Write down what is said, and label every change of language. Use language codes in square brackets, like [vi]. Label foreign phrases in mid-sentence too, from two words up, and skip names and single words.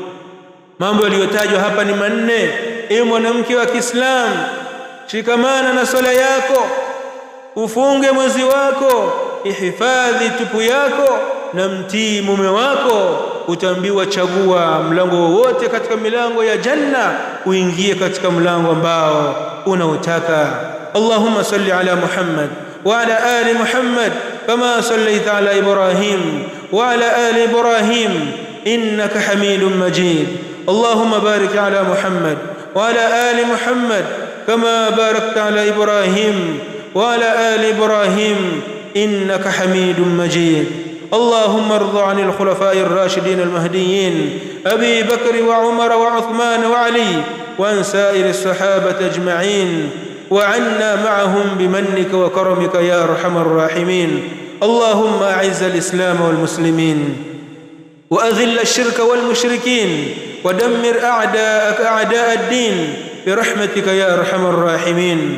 [sw] Mambo yaliyotajwa hapa ni manne. Ewe mwanamke wa Kiislamu, shikamana na swala yako, ufunge mwezi wako, ihifadhi tupu yako, na mtii mume wako. Utaambiwa chagua mlango wowote katika milango ya janna, uingie katika mlango ambao unaotaka. [ar] اللهم صل على محمد وعلى آل محمد كما صليت على إبراهيم وعلى آل إبراهيم إنك حميد مجيد. اللهم بارك على محمد وعلى آل محمد كما باركت على إبراهيم وعلى آل إبراهيم إنك حميد مجيد. اللهم ارض عن الخلفاء الراشدين المهديين أبي بكر وعمر وعثمان وعلي، وعن سائر الصحابة أجمعين، وعنا معهم بمنك وكرمك يا أرحم الراحمين. اللهم أعز الإسلام والمسلمين، وأذل الشرك والمشركين، ودمر أعداءك أعداء الدين برحمتك يا أرحم الراحمين.